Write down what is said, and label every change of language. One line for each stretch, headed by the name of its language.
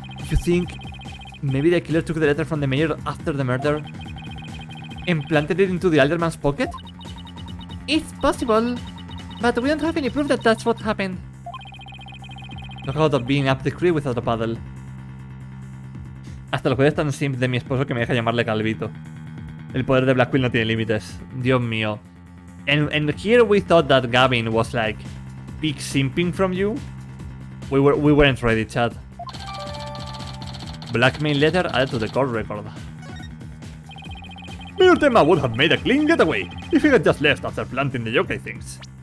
English: You think maybe the killer took the letter from the mayor after the murder and planted it into the Alderman's pocket? It's possible, but we don't have any proof that that's what happened. Talk about being up the creek without a paddle.
Spanish: Hasta los poderes tan simp de mi esposo que me deja llamarle Calvito. El poder de Blackquill no tiene límites. Dios mío.
English: And here we thought that Gavin was like big simping from you. We weren't ready, chat. Blackmail letter added to the court record. Mayor Tema would have made a clean getaway if he had just left after planting the yokai things.